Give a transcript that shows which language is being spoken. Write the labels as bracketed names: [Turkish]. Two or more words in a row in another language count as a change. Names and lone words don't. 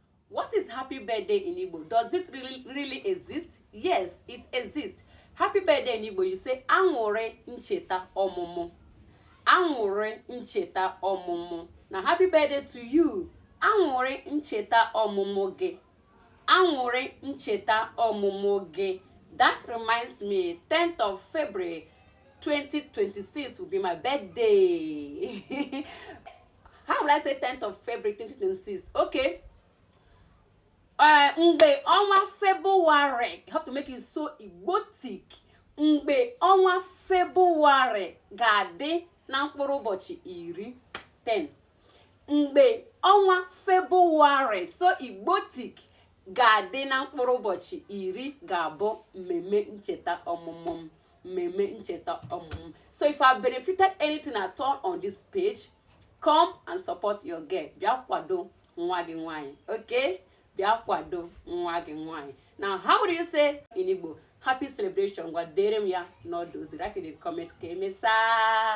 [English] What is happy birthday in Igbo? Does it really exist? Yes, it exists. Happy birthday in Igbo, you say [Igbo] Aṅụrị ncheta ọmụmụ. Aṅụrị ncheta ọmụmụ. [English] Now happy birthday to you. [Igbo] Aṅụrị ncheta ọmụmụ gị. Aṅụrị ncheta ọmụmụ gị. [English] That reminds me, 10th of February 2026 will be my birthday. How will I say 10th of February 2026? Okay. [Igbo] Mgbe ọnwa [English] February, you have to make it so Igbotic. [Igbo] Mgbe ọnwa February ga-adị na mkpụrụ ụbọchị iri 10. Mgbe ọnwa February [English] so Igbotic [Igbo] ga-adị na mkpụrụ ụbọchị iri ga-abụ mmemme ncheta ọmụmụ m. Mmemme ncheta ọmụmụ m. [English] So if I benefited anything at all on this page, come and support your girl. [Igbo] Bịa kwado nwa gị nwanyị. Okay? Bịa kwado nwa gị nwanyị. [English] Now, how do you say in Igbo? Happy celebration. [Igbo] Gwa dere m ya n'ọdụ ozi. [English] Write in the comment [Igbo] ka emesa.